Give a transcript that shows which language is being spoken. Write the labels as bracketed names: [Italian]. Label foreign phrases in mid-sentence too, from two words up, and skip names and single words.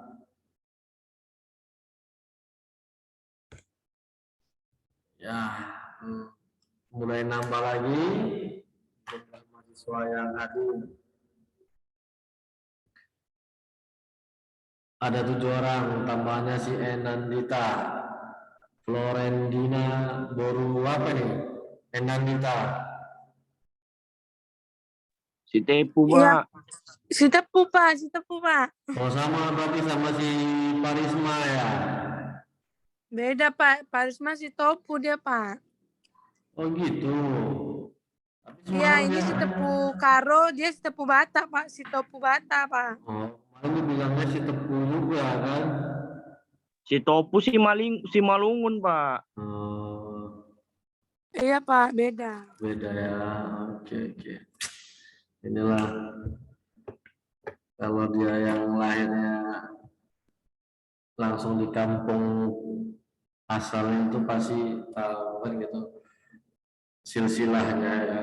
[Indonesian] Ya, mulai nambah lagi mahasiswa yang hadir. Ada 7 orang, tambahnya si Enandita, Florendina, Boru apa nih? Enandita. Si Tepu, Pak. Iya. Si Tepu, Pak. Oh, sama berarti sama si Parisma ya? Beda, Pak. Parisma si Topu dia, Pak. Oh gitu. Iya, ini si Tepu Karo, dia si Tepu Bata, Pak. Si Topu Bata, Pak. Oh, kemarin bilangnya si Tepu juga kan? Si Topu si Malungun, Pak. Oh. Iya, Pak. Beda. Beda ya. Oke. Inilah kalau dia yang lahirnya langsung di kampung asalnya itu pasti tahu kan gitu silsilahnya ya.